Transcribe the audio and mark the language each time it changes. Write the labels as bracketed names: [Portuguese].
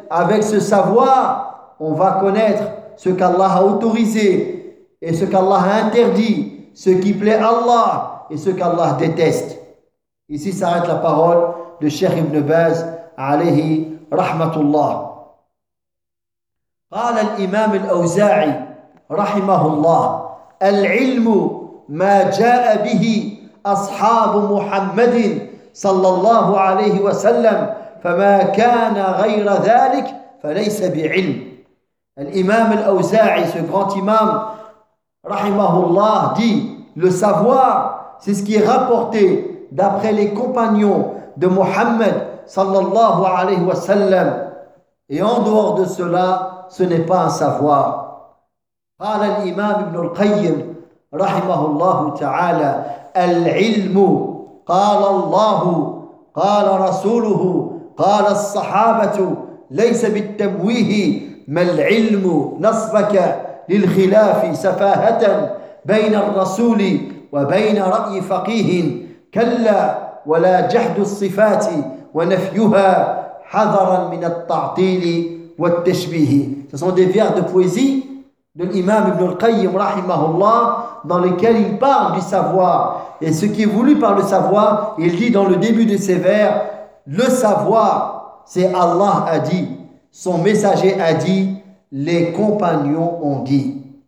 [French] Avec ce savoir, on va connaître ce qu'Allah a autorisé et ce qu'Allah a interdit, ce qui plaît à Allah et ce qu'Allah déteste. Ici s'arrête la parole de Cheikh Ibn Baz alayhi rahmatullah. [Arabic] قال الإمام الأوزاعي رحمه الله: العلم ما جاء به أصحاب محمد صلى الله عليه وسلم فما كان غير ذلك فليس بعلم. [French] الإمام الأوزاعي, ce grand imam رحمه الله, dit: le savoir, c'est ce qui est rapporté d'après les compagnons de Muhammad صلى الله عليه وسلم, et en dehors de cela, ce n'est pas un savoir. [Arabic] قال الإمام ابن القيم رحمه الله تعالى: العلم قال الله قال رسوله قال الصحابة ليس بالتمويه ما العلم نصبك للخلاف سفاهة بين الرسول وبين رأي فقيه كلا ولا جحد الصفات ونفيها حذرا من التعطيل. [French] Ce sont des vers de poésie de l'imam Ibn al-Qayyim rahimahullah, dans lesquels il parle du savoir. Et ce qui est voulu par le savoir, il dit dans le début de ses vers: le savoir, c'est Allah a dit, son messager a dit, les compagnons ont dit.